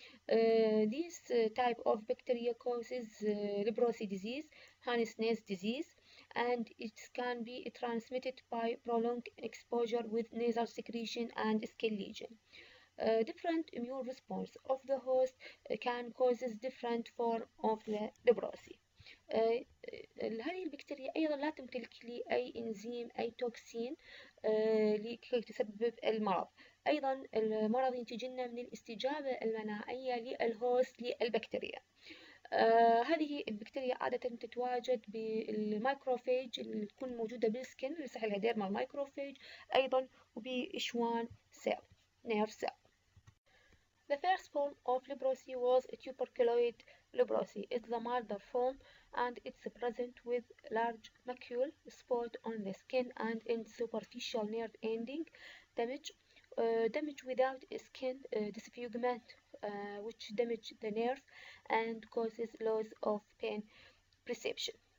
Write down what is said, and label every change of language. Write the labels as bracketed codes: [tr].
[en] This type of bacteria causes Leprosy disease, Hansen's disease, and it can be transmitted by prolonged exposure with nasal secretion and skin lesion. Different immune response of the host can cause different form of the leprosy. [ar] هذه البكتيريا أيضا لا تمتلك لي أي إنزيم أي توكسين لكي تسبب المرض. أيضا المرض ينتج لنا من الاستجابة المناعية للهوست للبكتيريا. هذه البكتيريا عادة تتواجد بالمايكروفيج اللي تكون موجودة بالسكن اللي يصح لها ديرمال مايكروفيج، أيضا وبإشوان سيل نيرف سيل. [en] The first form of leprosy was tuberculoid leprosy. It's the milder form and it's present with large macule spot on the skin and in superficial nerve ending damage. Damage without skin disfigurement which damage the nerve and causes loss of pain perception.